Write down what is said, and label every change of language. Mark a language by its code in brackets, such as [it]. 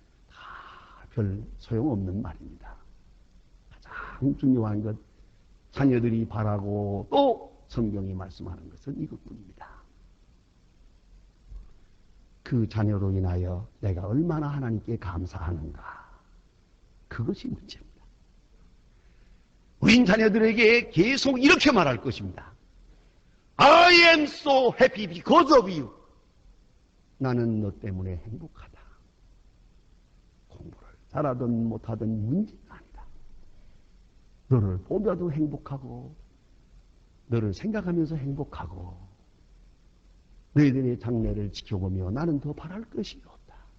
[ko] 다 별 소용없는 말입니다. 가장 중요한 것 자녀들이 바라고 또 성경이 말씀하는 것은 이것뿐입니다. 그 자녀로 인하여 내가 얼마나 하나님께 감사하는가. 그것이 문제입니다. 우린 자녀들에게 계속 이렇게 말할 것입니다. [en] I am so happy because of you. [ko] 나는 너 때문에 행복하다. 공부를 잘하든 못하든 문제가 아니다. 너를 보며도 행복하고 너를 생각하면서 행복하고 너희들의 장래를 지켜보며 나는 더 바랄 것이 없다.